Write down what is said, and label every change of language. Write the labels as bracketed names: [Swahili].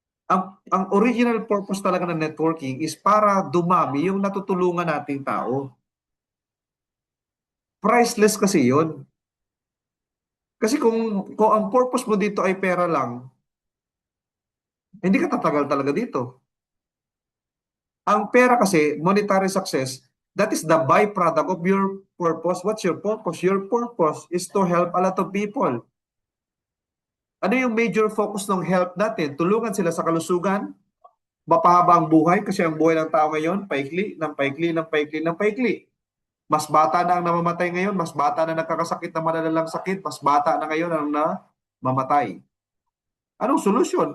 [Filipino] Ang original purpose talaga ng networking is para dumami yung natutulungan nating tao. Priceless kasi yun. Kasi kung ang purpose mo dito ay pera lang, hindi ka tatagal talaga dito. Ang pera kasi, [English] monetary success, that is the byproduct of your purpose. What's your purpose? Your purpose is to help a lot of people. [Filipino] Ano yung major focus ng help natin? Tulungan sila sa kalusugan, mapahaba ang buhay kasi ang buhay ng tao ngayon, paikli, ng paikli, ng paikli, ng paikli. Mas bata na ang namamatay ngayon, mas bata na nagkakasakit ng malalalang sakit, mas bata na ngayon ang namamatay. Anong solusyon?